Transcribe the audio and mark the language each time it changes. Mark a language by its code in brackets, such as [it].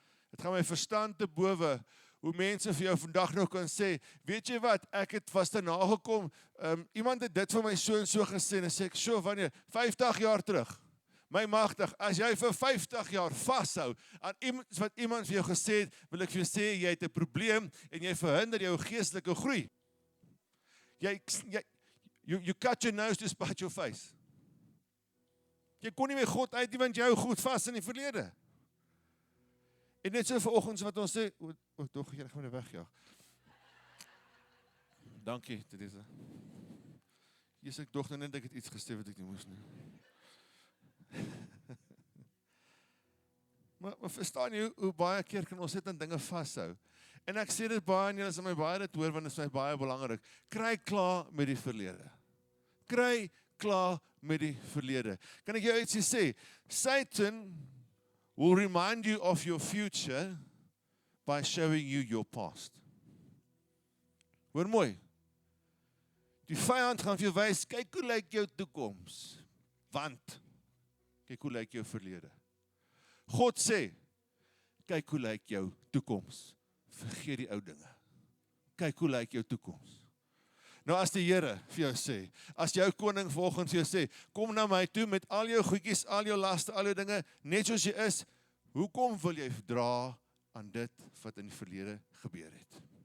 [af] Het gaan my verstand te bowe, hoe mense vir jou vandag nog kan sê, weet jy wat, ek het vast daarna gekom, iemand het dit vir my so en so gesê, en sê ek, so wanneer, 50 jaar terug, my magtig, as jy vir 50 jaar vasthou, aan iets wat iemand vir jou gesê het, wil ek vir jou sê, jy het 'n probleem, en jy verhinder jou geestelike groei. [en] You cut your nose to spite your face. [af] Jy kon nie meer God uit, want jy hou goed vas in die verlede. En net so vanoggend wat ons sê, tog, jy gaan my wegjaag. Dankie, Teresa. Jesus, ek dog nou net ek het iets gesê wat ek nie moes nie. Maar verstaan jy, hoe baie keer kan ons dit aan dinge vashou? En ek sê dit baie, en julle sal my baie dit hoor, want dit is my baie belangrik. Kry klaar met die verlede. Kry klaar met die verlede. Kan ek jou ietsie sê? [en] Satan will remind you of your future by showing you your past. [af] Hoor mooi. Die vyand gaan vir jou wys, kyk hoe lyk jou toekoms. Want, kyk hoe lyk jou verlede. God sê, kyk hoe lyk jou toekoms. Vergeet die ou dinge. Kyk hoe lyk jou toekoms. Nou as die Here vir jou sê, as jou koning volgens jou sê, kom na my toe met al jou goedjies, al jou laste, al jou dinge, net soos jy is, hoekom wil jy dra aan dit wat in die verlede gebeur het?